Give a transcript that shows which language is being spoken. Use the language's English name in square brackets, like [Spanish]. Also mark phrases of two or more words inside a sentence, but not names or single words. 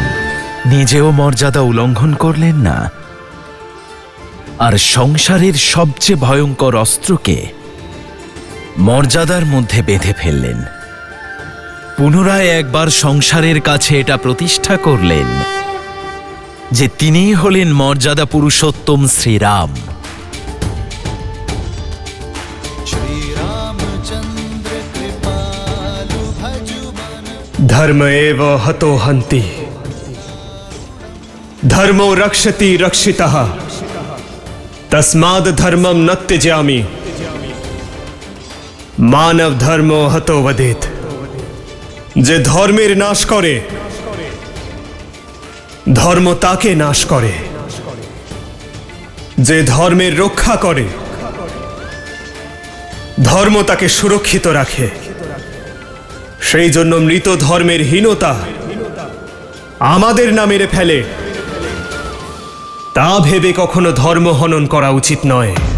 [Bangla] নিজেও মর্যাদা উল্লঙ্ঘন করলেন না, আর সংসারের সবচেয়ে ভয়ঙ্কর অস্ত্রকে মর্যাদার মধ্যে বেঁধে ফেললেন। পুনরায় একবার সংসারের কাছে এটা প্রতিষ্ঠা করলেন যে তিনিই হলেন মর্যাদা পুরুষোত্তম শ্রীরাম। [Awadhi] श्री रामचंद्र कृपालु भजु मन [Sanskrit] धर्म एव हतो हन्ति, धर्मो रक्षति रक्षितः, तस्माद् धर्मं न त्यजामि, मानव धर्मो हतो वदेत। [Bangla] যে ধর্মের নাশ করে, ধর্ম তাকে নাশ করে। যে ধর্মের রক্ষা করে, ধর্ম তাকে সুরক্ষিত রাখে। সেই জন্য মৃত ধর্মের হীনতা আমাদের না মেরে ফেলে, তা ভেবে কখনো ধর্ম হনন করা উচিত নয়।